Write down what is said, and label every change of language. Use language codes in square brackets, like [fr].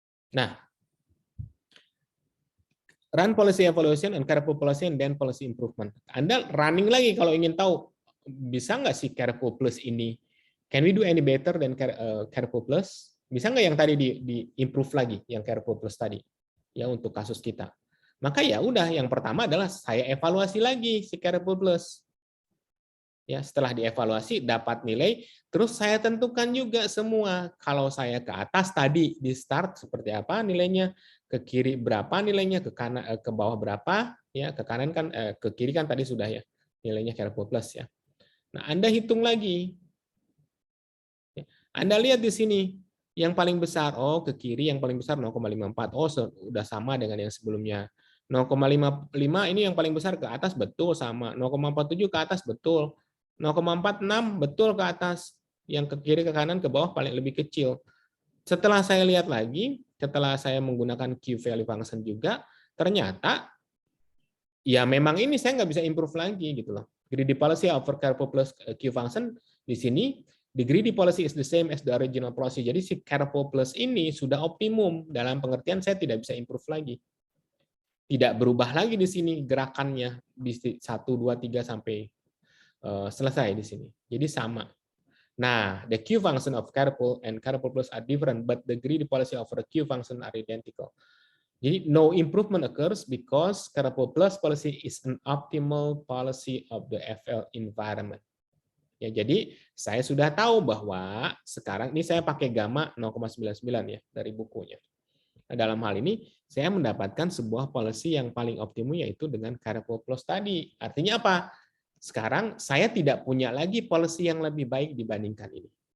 [en] Nah, run policy evaluation and careful policy and then policy improvement. [id] Anda running lagi kalau ingin tahu bisa nggak sih careful plus ini? [en] Can we do any better than careful plus? [id] Bisa nggak yang tadi di improve lagi yang careful plus tadi ya untuk kasus kita? Maka ya udah yang pertama adalah saya evaluasi lagi si careful plus. Ya, setelah dievaluasi dapat nilai, terus saya tentukan juga semua. Kalau saya ke atas tadi di start seperti apa nilainya, ke kiri berapa nilainya, ke kanan ke bawah berapa, ya ke kanan kan ke kiri kan tadi sudah ya nilainya careful plus ya. Nah, Anda hitung lagi. Anda lihat di sini yang paling besar, oh ke kiri yang paling besar 0,54. Oh, sudah sama dengan yang sebelumnya. 0,55 ini yang paling besar ke atas betul sama, 0,47 ke atas betul. 0,46 betul ke atas, yang ke kiri ke kanan ke bawah paling lebih kecil. Setelah saya lihat lagi, setelah saya menggunakan Q value function juga, ternyata ya memang ini saya nggak bisa improve lagi gitu loh. [en] Greedy policy over careful plus Q function [id] di sini, [en] the greedy policy is the same as the original policy. [id] Jadi si careful plus ini sudah optimum dalam pengertian saya tidak bisa improve lagi. Tidak berubah lagi di sini gerakannya di 1, 2, 3 sampai selesai di sini. Jadi sama. [en] Nah, the Q function of careful and careful plus are different, but the greedy policy of the Q function are identical. Jadi no improvement occurs because careful plus policy is an optimal policy of the FL environment. [id] Ya, jadi saya sudah tahu bahwa sekarang ini saya pakai gamma 0,99 ya dari bukunya. Nah, dalam hal ini saya mendapatkan sebuah policy yang paling optimum yaitu dengan careful plus tadi. Artinya apa? Sekarang saya tidak punya lagi policy yang lebih baik dibandingkan ini.